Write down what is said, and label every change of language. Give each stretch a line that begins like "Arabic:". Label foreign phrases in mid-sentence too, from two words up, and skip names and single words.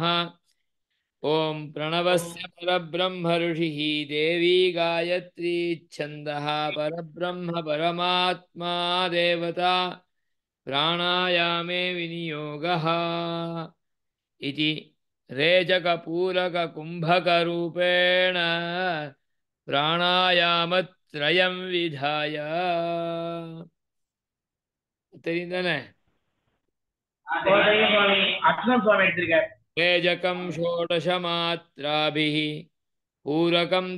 Sanskrit: ओम प्रणवस्य परब्रह्म ऋषिः देवी गायत्री छन्दः परब्रह्म परमात्मा देवता प्राणायामे विनियोगः इति रेचकपूरककुम्भकरूपेण प्राणायामत्रयं विधाय.
Tamil: தெரியும் தானே? அர்ச்சனம் சுவாமி எடுத்திருக்கார்.
Sanskrit: रेजकं षोडशमात्राभिः पूरकं